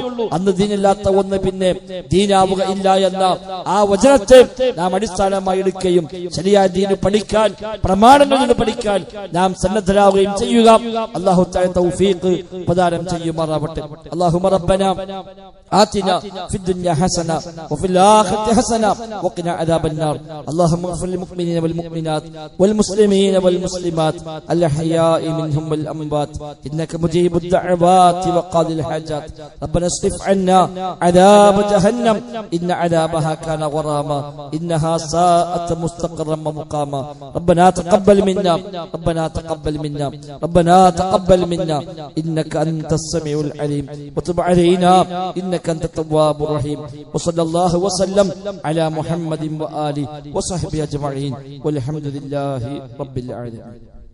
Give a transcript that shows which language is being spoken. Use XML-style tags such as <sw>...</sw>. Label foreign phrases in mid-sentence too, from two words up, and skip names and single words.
<ml>അന്ന് ദീനില്ലാത്ത ഒന്ന് പിന്നെ ദീനാവുക ഇല്ല എന്ന ആ വചനത്തെ നാം അടിസ്ഥാനമായി എടുക്കുകയും ശരിയായ ദീന് പഠിക്കാൻ, പ്രമാണങ്ങളിൽ നിന്ന് പഠിക്കാൻ നാം സന്നദ്ധരാവുകയും ചെയ്യുക.</ml> <ar>الله تعالى</ar> <ml>തൗഫീഖ് പ്രദാനം ചെയ്യുമാറാവട്ടെ.</ml> <ar>اللهم ربنا آتنا في الدنيا حسنة وفي الآخرة حسنة وقنا عذاب النار اللهم اغفر للمؤمنين والمؤمنات والمسلمين والمسلمات الأحياء منهم والأموات إنك مجيب الدعوات وقاضي الحاجات ربنا اصرف عنا عذاب جهنم إن عذابها كان غراما إنها ساءت مستقرا ومقاما ربنا تقبل منا ربنا تقبل منا ربنا تقبل منا إنك أنت السميع العليم وتب علينا إنك أنت التواب الرحيم وصلى الله وسلم على محمد وآله وصحبه أجمعين والحمد لله رب العالمين.</ar>